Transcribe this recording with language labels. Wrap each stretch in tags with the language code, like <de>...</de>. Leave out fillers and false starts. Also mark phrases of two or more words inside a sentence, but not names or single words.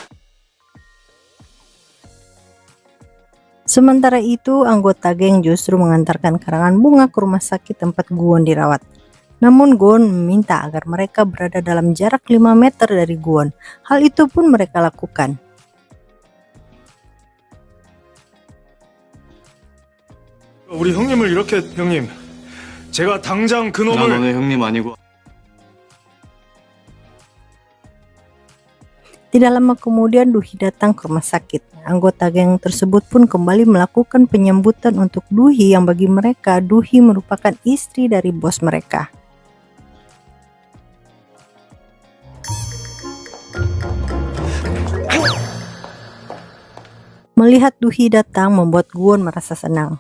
<id>Sementara itu, anggota geng justru mengantarkan karangan bunga ke rumah sakit tempat Guwon dirawat. Namun Guwon meminta agar mereka berada dalam jarak 5 meter dari Guwon. Hal itu pun mereka lakukan.</id> <ko>우리 형님을 이렇게 형님, 제가 당장 나 그놈을 너네 형님 아니고.</ko> <id>Tidak lama kemudian Duhi datang ke rumah sakit. Anggota geng tersebut pun kembali melakukan penyambutan untuk Duhi yang bagi mereka Duhi merupakan istri dari bos mereka. Melihat Duhi datang membuat Guwon merasa senang.</id>